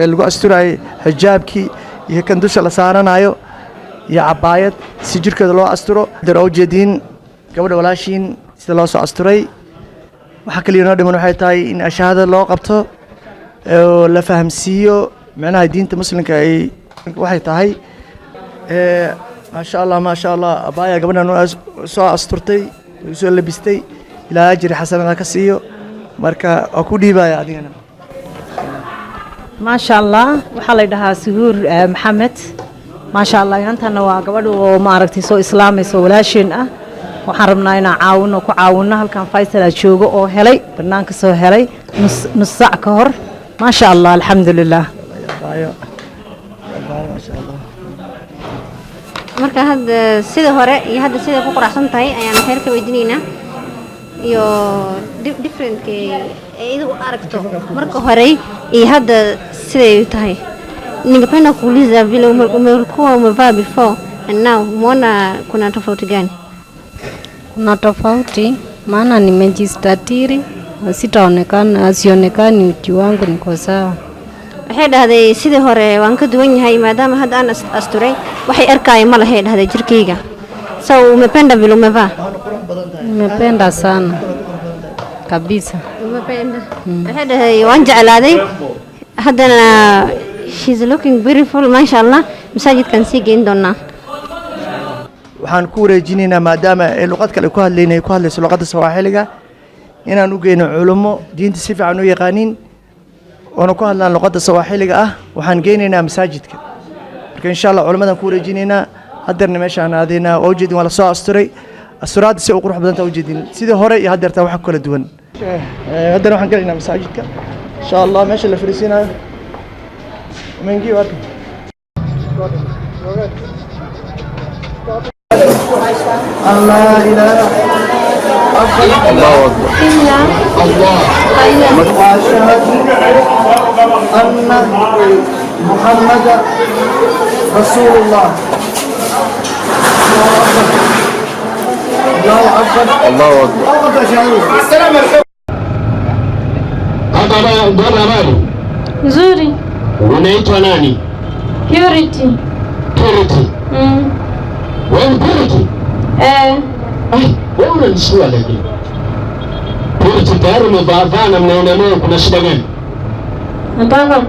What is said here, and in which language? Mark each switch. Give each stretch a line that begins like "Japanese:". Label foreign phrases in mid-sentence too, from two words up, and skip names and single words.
Somali: lagu asturay xijaabki iyo kan dusha la saaranayo iyo cabaayad si jirkeeda loo asturo daroojeedin gabadha walaashiin sida loo soo asturay waxa kaliya noo dhiman waxay tahay in ashahada loo qabto oo la fahamsiiyo macnaha diinta muslimka ay waxay tahay
Arabic: ما شاء الله
Somali: abaya gabadhan soo asturtay soo labistay ilaa ajri xasanada ka siiyo marka oo ku dhiibaya adigana
Arabic: ما شاء الله
Somali: waxa la dhahaa Suhuur Maxamed
Arabic: ما شاء الله
Somali: intana waa gabadh oo ma aragtay soo islaamayso walaasheen ah waxaan rabnaa inaan caawino ku caawino halkan Faisal joogo oo helay barnaamijka soo helay nus saac ka hor
Arabic: ما شاء الله الحمد لله ما شاء الله
Somali: marka hadda sida hore iyo hadda sida ku quraxsan tahay ayaan xeerka weydiinaynaa iyo different ee idu aragto marka hore iyo hadda siday tahay
Swahili: ningependa kuuliza vile umekuwa umevaa
English: before and now
Swahili: umeona kuna tofauti gani kuna tofauti maana nimejistatiri sionekani uchi wangu niko sawa
Somali: waxay dhahday sidii hore waan ka duwan yahay maadaama hadda aan asturay waxay arkay ma lahayd dhahday jirkeyga soo
Swahili: umependa vile umevaa nimependa sana kabisa
Somali: umependa waxay dhahday waan jeclaaday haddana
English: she's looking beautiful
Arabic: ما شاء الله
Somali: masaajidkan sii geyn doonaa waxaan ku wareejinaynaa maadaama ay luqad kale ku hadlayso luqadda Sawaaxiliga inaan u geeyno culimo diinta si fiican u yaqaanin oo ku hadlaan luqadda Sawaaxiliga ah waxaan geynaynaa masaajidka marka
Arabic: إن شاء الله
Somali: culimadan ku wareejinaynaa haddana meeshaan aadayna oo jeedin wala soo asturay asturaad si qurux badan u jeedin sidii hore iyo hadda wax kala duwan haddana waxaan galaynaa masaajidka
Arabic: إن شاء الله
Somali: meesha la fariisinayo
Arabic: منجي وقت الله إله الله أكبر الله وأشهد أن محمد رسول الله الله أكبر الله أكبر السلام عليكم
Swahili: Nzuri. Unaitwa nani? Purity. Purity. Wewe Purity? Wewe unanishua lakini. Purity tayari umevaa na mnaona nayo kuna shida gani?